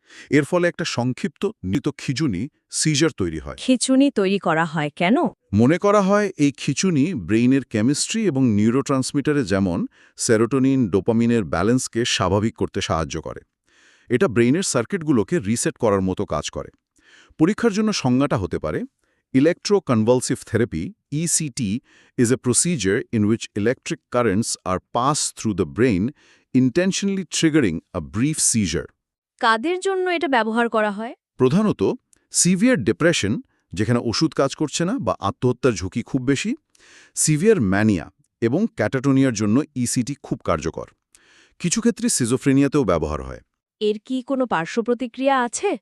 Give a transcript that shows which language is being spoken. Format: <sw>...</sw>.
<bn>এর ফলে একটা সংক্ষিপ্ত নিত খিঁচুনি সিজার তৈরি হয়। খিঁচুনি তৈরি করা হয় কেন? মনে করা হয় এই খিঁচুনি ব্রেইনের কেমিস্ট্রি এবং নিউরোট্রান্সমিটারে যেমন সেরোটোনিন, ডোপামিনের ব্যালেন্সকে স্বাভাবিক করতে সাহায্য করে। এটা ব্রেইনের সার্কিটগুলোকে রিসেট করার মতো কাজ করে। পরীক্ষার জন্য সংজ্ঞাটা হতে পারে:</bn> <en>Electroconvulsive therapy (ECT) is a procedure in which electric currents are passed through the brain, intentionally triggering a brief seizure.</en> <bn>কাদের জন্য এটা ব্যবহার করা হয়? প্রধানত সিভিয়ার ডিপ্রেশন, যেখানে ওষুধ কাজ করছে না বা আত্মহত্যার ঝুঁকি খুব বেশি, সিভিয়ার ম্যানিয়া এবং ক্যাটাটোনিয়ার জন্য ইসিটি খুব কার্যকর। কিছু ক্ষেত্রে সিজোফ্রেনিয়াতেও ব্যবহার হয়। এর কি কোনো পার্শ্ব প্রতিক্রিয়া আছে?</bn>